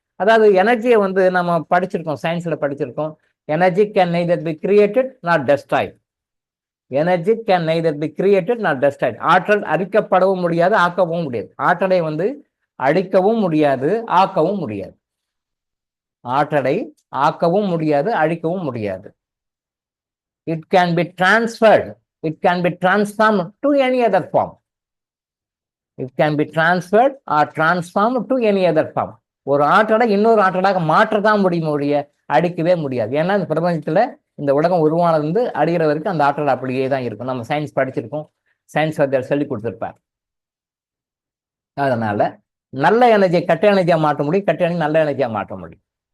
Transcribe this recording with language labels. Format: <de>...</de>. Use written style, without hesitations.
<ta>அதாவது எனர்ஜியை வந்து நம்ம படிச்சிருக்கோம், சயின்ஸ்ல படிச்சிருக்கோம்.</ta> <en>Energy can neither be created not destroyed. Energy can neither be created not destroyed.</en> <ta>ஆற்றல் அழிக்கப்படவும் முடியாது, ஆக்கவும் முடியாது. ஆற்றலை வந்து அழிக்கவும் முடியாது, ஆக்கவும் முடியாது. ஆற்றலை ஆக்கவும் முடியாது, அழிக்கவும் முடியாது.</ta> <en>It can be transferred, it can be transformed to any other form. It can be transferred or transformed to any other form.</en> <ta>ஒரு ஆற்றலை இன்னொரு ஆற்றலாக மாற்றதான் முடியும் ஒழிய அடிக்கவே முடியாது. ஏன்னா இந்த பிரபஞ்சத்துல இந்த உலகம் உருவானது அடிகிற வரைக்கும் அந்த ஆற்றல் அப்படியே தான் இருக்கும். நம்ம சயின்ஸ் படிச்சிருக்கோம், சயின்ஸ் வாத்தியார் சொல்லி கொடுத்துருப்பார். அதனால நல்ல எனர்ஜியை கெட்ட எனர்ஜியா மாற்ற முடியும், கெட்ட எனர்ஜி நல்ல எனர்ஜியா மாற்ற முடியும்.</ta>